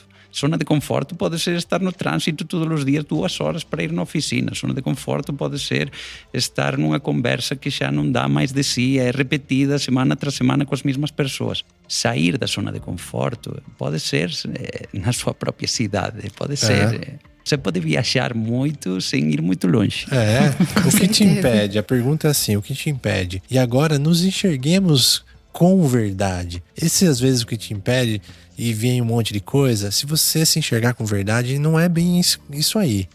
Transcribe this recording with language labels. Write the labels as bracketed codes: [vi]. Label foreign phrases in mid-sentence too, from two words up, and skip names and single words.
[gl] Zona de conforto pode ser estar no tránsito todos os días 2 horas para ir na oficina. Zona de conforto pode ser estar nunha conversa que xa non dá máis de si, é repetida semana tras semana coas mesmas persoas. Sair da zona de conforto pode ser na súa propia cidade, pode ser... [pt] Você pode viajar muito sem ir muito longe. O que te impede? A pergunta é assim, o que te impede? E agora nos enxerguemos com verdade. Esse às vezes o que te impede e vem um monte de coisa, se você se enxergar com verdade, não é bem isso aí.